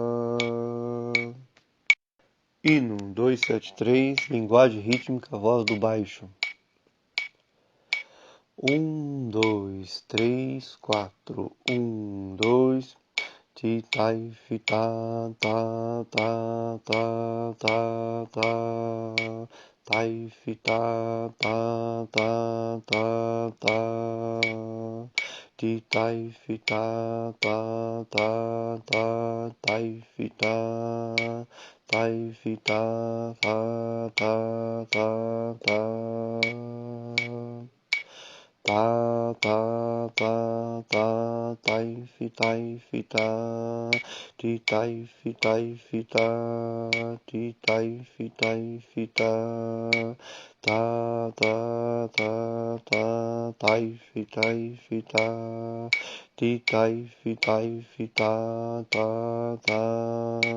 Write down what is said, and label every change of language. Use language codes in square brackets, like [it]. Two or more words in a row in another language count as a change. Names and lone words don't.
[pt] Hino 273, linguagem rítmica, voz do baixo. 1, 2, 3, 4. 1, 2. Titai, fita, tá, tá, tá, tá, tá. Tai, fita, tá, tá, tá, tá. Titai, fita, tá, tá, tá. Tai, fita, tai, fita, tá, tá, tá, tá. Tá, tá, tá, tá, tai, fita, titai, fita, titai, fita, tá, tá, tá, tá, tai, fita, titai, fita, tá, tá.